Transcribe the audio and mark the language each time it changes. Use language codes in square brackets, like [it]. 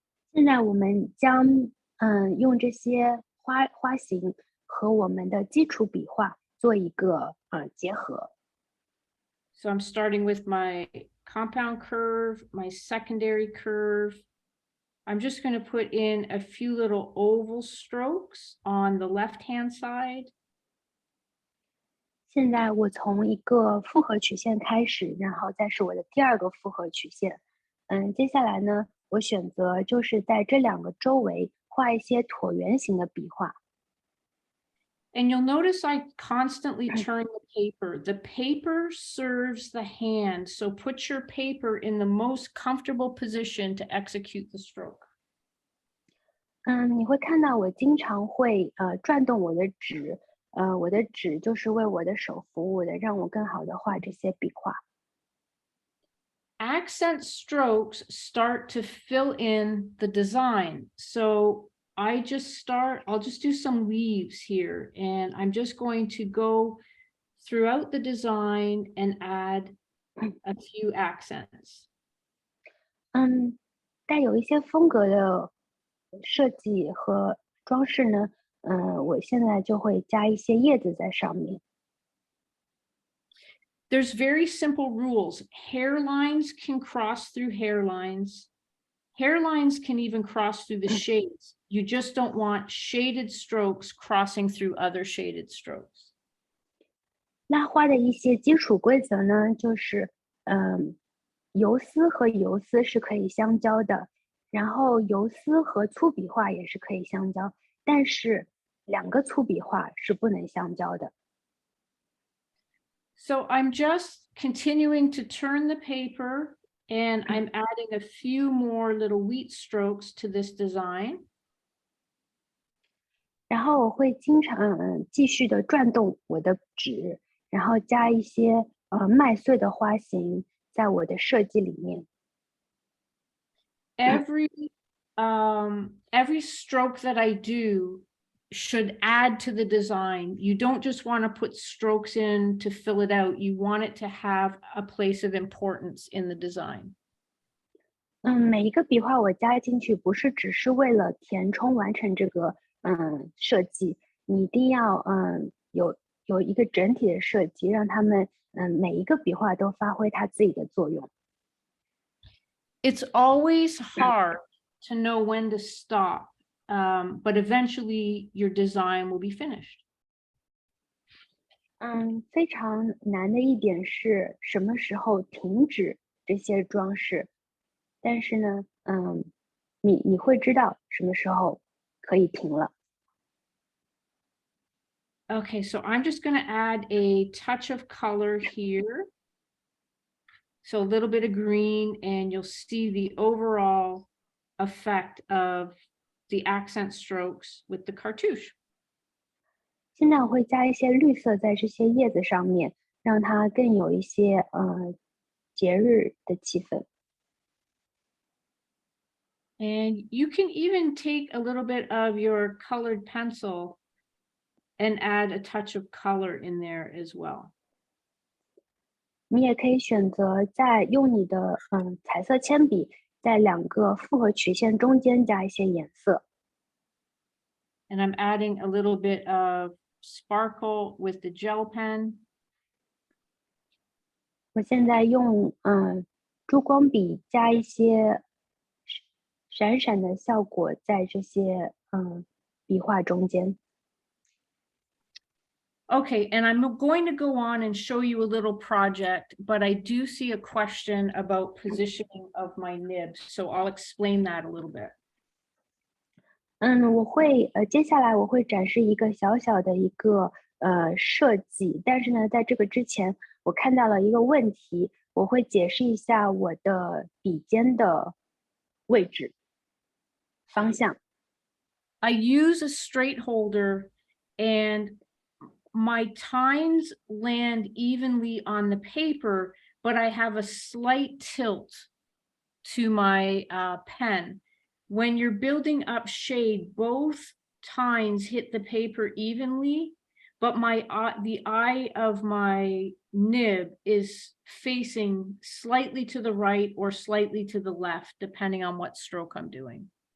[zh] 现在我们将用这些花型和我们的基础笔画做一个结合。 [en] So I'm starting with my compound curve, my secondary curve. I'm just going to put in a few little oval strokes on the left-hand side. [zh] 现在我从一个复合曲线开始，然后再是我的第二个复合曲线。接下来呢，我选择就是在这两个周围画一些椭圆形的笔画。 [en] And you'll notice I constantly turn the paper. The paper serves the hand, so put your paper in the most comfortable position to execute the stroke. [zh] 你会看到我经常会转动我的纸，我的纸就是为我的手服务的，让我更好的画这些笔画。 [en] Accent strokes start to fill in the design. So I'll just do some leaves here, and I'm just going to go throughout the design and add a few accents. [zh] 带有一些风格的设计和装饰呢，我现在就会加一些叶子在上面。 [en] There's very simple rules. Hairlines can cross through hairlines. Hairlines can even cross through the shades. You just don't want shaded strokes crossing through other shaded strokes. [zh] 拉花的一些基础规则呢，就是油丝和油丝是可以相交的，然后油丝和粗笔画也是可以相交，但是两个粗笔画是不能相交的。 [en] So I'm just continuing to turn the paper, and I'm adding a few more little wheat strokes to this design. [zh] 然后我会经常继续的转动我的纸，然后加一些麦穗的花型在我的设计里面。 [en] Every stroke that I do should add to the design. You don't just want to put strokes in to fill it out. You want it to have a place of importance in the design. [zh] 每一个笔画我加进去，不是只是为了填充完成这个设计，你一定要有一个整体的设计，让他们每一个笔画都发挥它自己的作用。 [en] It's always hard to know when to stop, but eventually your design will be finished. [zh] 非常难的一点是什么时候停止这些装饰，但是呢，你会知道什么时候可以停了。 [en] Okay, so I'm just going to add a touch of color here. So a little bit of green, and you'll see the overall effect of the accent strokes with the cartouche. [zh] 现在我会加一些绿色在这些叶子上面，让它更有一些节日的气氛。 [en] And you can even take a little bit of your colored pencil and add a touch of color in there as well. [zh] 你也可以选择在用你的彩色铅笔在两个复合曲线中间加一些颜色。 [en] And I'm adding a little bit of sparkle with the gel pen. [zh] 我现在用珠光笔加一些闪闪的效果在这些笔画中间。 [en] Okay, and I'm going to go on and show you a little project, but I do see a question about positioning of my nibs, so I'll explain that a little bit. [zh] 我会接下来我会展示一个小小的一个设计，但是呢，在这个之前，我看到了一个问题，我会解释一下我的笔尖的位置方向。 [en] I use a straight holder, and my tines land evenly on the paper, but I have a slight tilt to my pen. When you're building up shade, both tines hit the paper evenly, but the eye of my nib is facing slightly to the right or slightly to the left, depending on what stroke I'm doing.